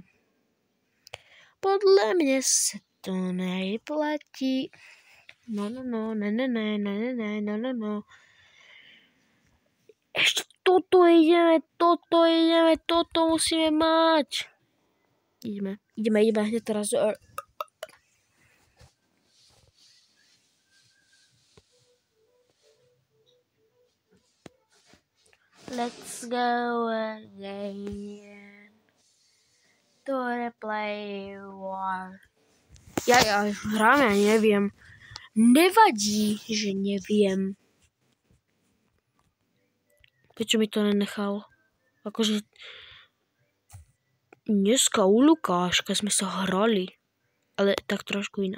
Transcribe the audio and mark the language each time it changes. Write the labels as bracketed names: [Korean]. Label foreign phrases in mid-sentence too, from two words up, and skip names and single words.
[Slovak] Podľa mňa sa to nevyplatí. No. Ešte toto ideme, toto musíme mať. Ideme, hneď teraz. [English] Let's go again to the play war. [Slovak] Ja hráme, neviem. Nevadí, že neviem. Prečo mi to nenechal? Akože dneska u Lukáška sme sa hrali, ale tak trošku inak.